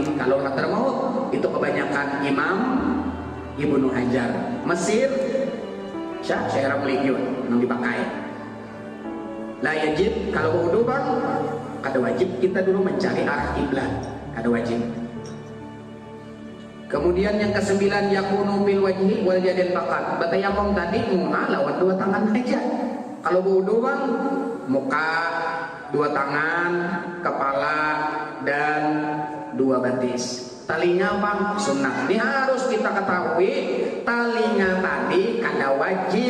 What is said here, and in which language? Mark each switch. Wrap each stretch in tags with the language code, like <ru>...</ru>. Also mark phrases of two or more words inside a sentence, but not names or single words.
<id>Kalau Hadramaut itu kebanyakan Imam Ibnu Hajar. Mesir Syekh Ramli itu yang dipakai.</id> <ar>لا يجب</ar> <bjn>kalau wudu bang, kada wajib kita dulu mencari arah kiblat, kada wajib. Kemudian yang kesembilan</bjn> <ar>يكون بالوجه واليدين فقط.</ar> <bjn>Bertayamum tadi muka lawan dua tangan aja. Kalau wudu bang, muka, dua tangan, kepala dan dua betis. Talinya bang sunnah. Ini harus kita ketahui talinya tadi kada wajib.</bjn>